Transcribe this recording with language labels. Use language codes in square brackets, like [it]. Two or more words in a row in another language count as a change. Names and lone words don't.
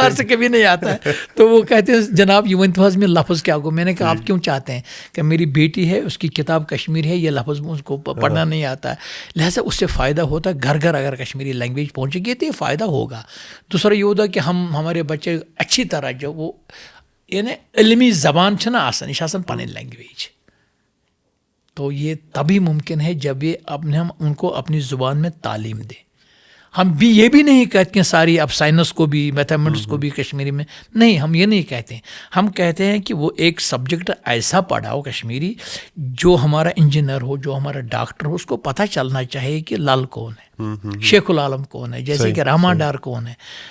[ur] سرکار سے کبھی نہیں آتا ہے۔ تو وہ کہتے ہیں جناب یہ ونت میں لفظ کیا ہو؟ میں نے کہا آپ کیوں چاہتے ہیں؟ کہ میری بیٹی ہے، اس کی کتاب کشمیر ہے، یہ لفظ اس کو پڑھنا نہیں آتا ہے، لہٰذا اس سے فائدہ ہوتا ہے۔ گھر گھر اگر کشمیری لینگویج پہنچے گی تو یہ فائدہ ہوگا۔ دوسرا یہ ہوتا کہ ہمارے بچے اچھی طرح جو وہ یعنی علمی زبان [ks] چھنا آسان، یہ آسان پنن [ur] لینگویج، تو یہ تبھی ممکن ہے جب ہم ان کو اپنی زبان میں تعلیم دیں۔ ہم بھی یہ بھی نہیں کہتے ہیں ساری اب سائنس کو بھی میتھمیٹکس کو بھی کشمیری میں، نہیں، ہم یہ نہیں کہتے ہیں۔ ہم کہتے ہیں کہ وہ ایک سبجیکٹ ایسا پڑھاؤ کشمیری جو ہمارا انجینئر ہو، جو ہمارا ڈاکٹر ہو، اس کو پتہ چلنا چاہیے کہ لال کون ہے، شیخ العالم کون ہے، جیسے کہ رحمان ڈار کون ہے۔